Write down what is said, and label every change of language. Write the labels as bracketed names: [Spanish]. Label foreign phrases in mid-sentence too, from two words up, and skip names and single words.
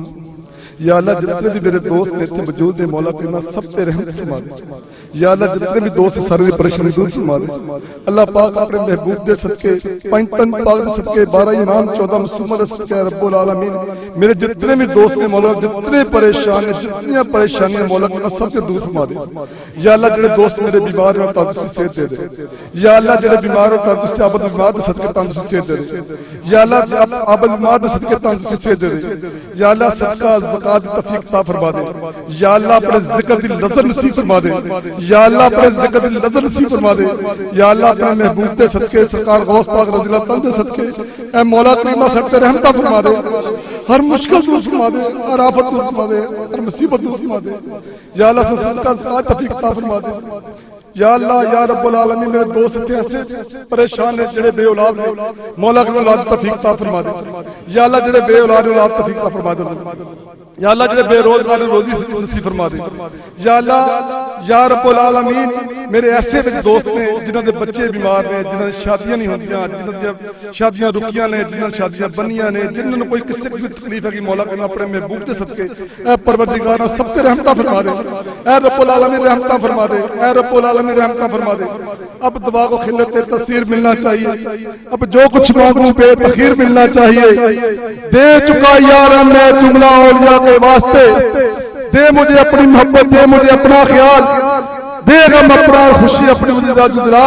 [Punjabi] یا اللہ جتنے بھی میرے دوست ایتھے موجود ہیں مولا کرنا سب پے رحمت فرما دے. یا اللہ جتنے بھی دوست سارے دی پریشانی دور فرما دے. اللہ پاک اپنے محبوب دے صدقے پنج تن پاک دے صدقے 12 امام 14 معصوم دے صدقے رب العالمین میرے جتنے بھی دوست ہیں مولا جتنے پریشان ہیں جتنی پریشانیاں مولا کرنا سب کے دور فرما دے. یا اللہ جیہڑے دوست میرے بیمار ہیں تندرستی صحت دے دے. یا اللہ جیہڑے بیمار ہو تندرستی عابد بیمار دے صدقے تندرستی صحت دے دے. یا اللہ عابد بیمار دے صدقے تندرستی صحت دے دے. یا اللہ صدقہ زکات دی توفیق عطا فرما دے۔ یا اللہ اپنے ذکر دی نظر نصیب فرما دے. یا اللہ اپنے ذکر دی نظر نصیب فرما دے۔ یا اللہ اپنے محبوب دے صدقے سرکار غوث پاک رضی اللہ تعالیٰ دے صدقے اے مولا کریما صدقے رحمت فرما دے. ہر مشکل دور فرما دے، ہر آفت دور فرما دے، ہر مصیبت دور فرما دے. یا اللہ صدقہ زکات توفیق عطا فرما دے۔ یا اللہ یا رب العالمین میرے دوست اتنے ایسے پریشان نے جیہڑے بے اولاد نے، مولا کی اولاد توفیق عطا فرما دے. یا اللہ جیہڑے بے اولاد توفیق عطا فرما دے۔ یا اللہ جیہڑے بے روزگار روزی نصیب فرما دے. یا اللہ یا رب العالمین میرے ایسے وچ دوست نے جنہاں دے بچے بیمار نے، جنہاں دی شادیاں نہیں ہوندیاں، جنہاں دی شادیاں رکیاں نے، جنہاں شادیاں بنیاں نے، جنہاں کوئی کسی بھی تکلیف ہے کہ مولا کرنا اپنے محبوب دے صدقے اے پروردگار سب تے رحمت فرما دے. اے رب العالمین رحمت فرما دے۔ اے رب العالمین رحمت فرما دے. [Urdu] اب دعا کو خلعت تاثیر ملنا چاہیے۔ اب جو کچھ مانگوں بے تاخیر ملنا چاہیے. دے چکا یار میں جملہ اولیا کے واسطے، دے مجھے اپنی محبت، دے مجھے اپنا خیال، دے غم اپنا خوشی اپنی مجھے جادو جلال.